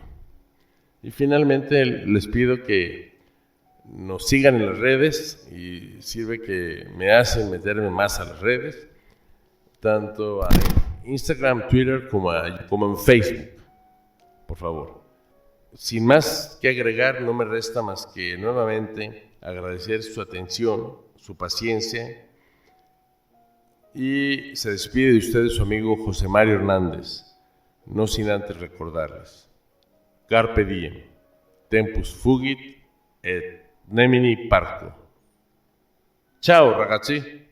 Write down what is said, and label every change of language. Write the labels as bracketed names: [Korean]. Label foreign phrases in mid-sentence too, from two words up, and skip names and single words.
[Spanish] Y finalmente les pido que nos sigan en las redes, y sirve que me hacen meterme más a las redes, tanto a Instagram, Twitter como en Facebook, por favor. Sin más que agregar, no me resta más que nuevamente agradecer su atención, su paciencia, y se despide de ustedes su amigo José Mario Hernández, no sin antes recordarles: [Latin] Carpe diem, tempus fugit et nemini parco. [Italian] Ciao ragazzi!